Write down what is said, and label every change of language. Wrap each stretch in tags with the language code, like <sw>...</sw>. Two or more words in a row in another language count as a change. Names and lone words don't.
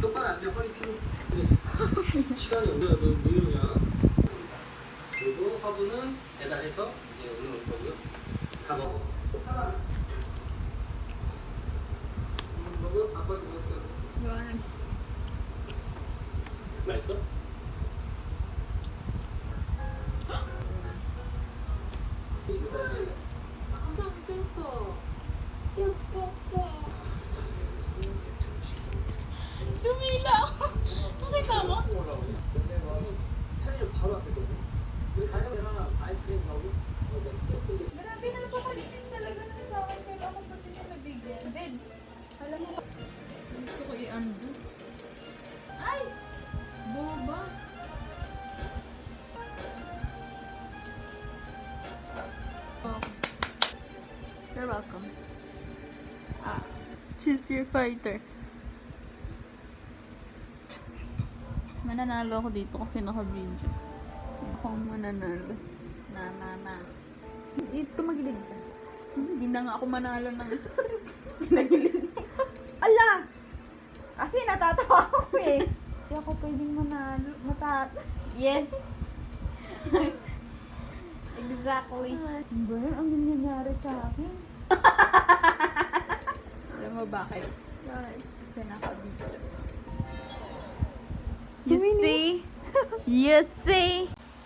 <ko>그냥 빨리 피고. 그래. 시간이 없냐? 너 이러냐? 그리고 화분은 배달해서 이제 올라올 거고요. 다 먹어. 하나. 먹어. 아빠 먹어. 이거는 맛있어?</ko> <tl>Lumilaw! Nakita mo?</tl> <ko>편의점 바로 앞에거든. 여기 가격이랑 아이스크림 사오고.</ko> <tl>Grabe na napakalinis talaga na sa akin. Pero ako pa din nabigyan. Deds, alam mo ba? gusto ko i-undo. Ay! Boba. Oh.</tl> <en>You're welcome. Choose your fighter.</en> <tl>Mananalo ako dito kasi naka-video. Ako ang mananalo. Na. Ito magilid ka. Hindi na nga ako manalo ng ginagilid mo. Ala! Kasi natatawa ako eh. Hindi ako pwedeng manalo.</tl> <en>Yes! Exactly.</en> <tl>Ba, ang nangyayari sa akin. Alam mo bakit? Kasi naka-video.</tl> <en>You see? You see?</en>